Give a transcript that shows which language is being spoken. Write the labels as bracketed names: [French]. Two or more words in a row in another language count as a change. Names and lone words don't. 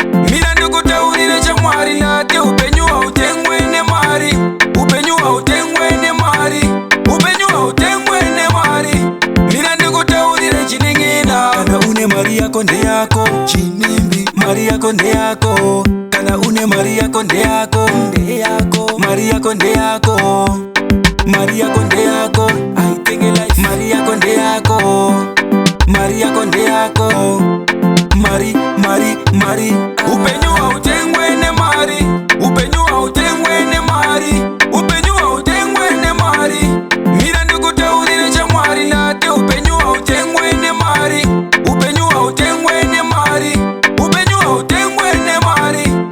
[Shona] Mira ndikutaurire chamwari ndati upenyu hautengwe nemari, upenyu hautengwe nemari, upenyu hautengwe nemari. Mira ndikutaurire chining'ina. Kana une mari yako ndeyako, chinimbi, mari yako ndeyako. Kana une mari yako ndeyako, ndeyako. Mari yako ndeyako, mari yako ndeyako. [English] I think you like [Shona] mari yako ndeyako, mari yako ndeyako. Mari, mari, mari. Upenyu hautengwe nemari, upenyu hautengwe nemari, upenyu hautengwe nemari. Mira ndikutaurire chamwari ndati upenyu hautengwe nemari, upenyu hautengwe nemari, upenyu hautengwe nemari.